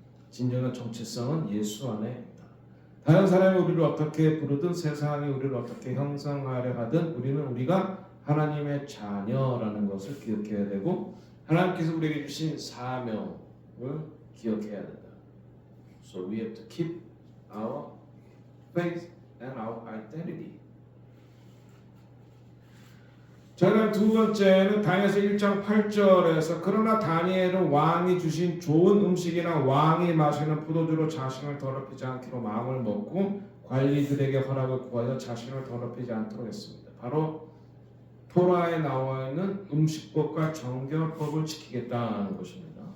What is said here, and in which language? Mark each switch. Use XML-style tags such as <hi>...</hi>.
<ko>진정한 정체성은 예수 안에 있다. 다른 사람이 우리를 어떻게 부르든 세상이 우리를 어떻게 형상하려 하든 우리는 우리가 하나님의 자녀라는 것을 기억해야 되고 하나님께서 우리에게 주신 사명을 기억해야 된다.</ko> <en>So we have to keep our faith and our identity.</en> <ko>저는 두 번째는 다니엘서 1장 8절에서 그러나 다니엘은 왕이 주신 좋은 음식이나 왕이 마시는 포도주로 자신을 더럽히지 않기로 마음을 먹고 관리들에게 허락을 구하여 자신을 더럽히지 않도록 했습니다. 바로 토라에 나와 있는 음식법과 정결법을 지키겠다는 것입니다.</ko>